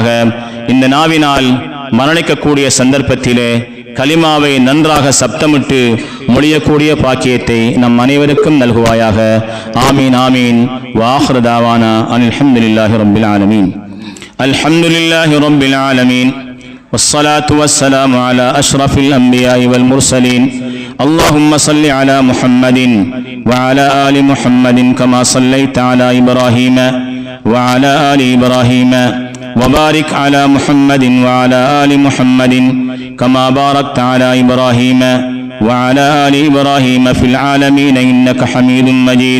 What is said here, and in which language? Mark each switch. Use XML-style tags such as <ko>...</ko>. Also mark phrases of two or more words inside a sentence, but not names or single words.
<ta>இந்த நாவினால் மரணிக்கக்கூடிய சந்தர்ப்பத்திலே கலிமாவை நன்றாக சப்தமிட்டு மொழியக்கூடிய பாக்கியத்தை நம் அனைவருக்கும் நல்குவாயாக.</ta> <ar>آمين آمين. وآخر دعوانا أن الحمد لله رب العالمين. الحمد لله رب العالمين. والصلاة والسلام على أشرف الأنبياء والمرسلين. اللهم صل على محمد وعلى آل محمد كما صليت على إبراهيم وعلى آل إبراهيم وبارك على محمد وعلى آل محمد كما باركت على إبراهيم وعلى آل إبراهيم في العالمين إنك حميد مجيد.</ar>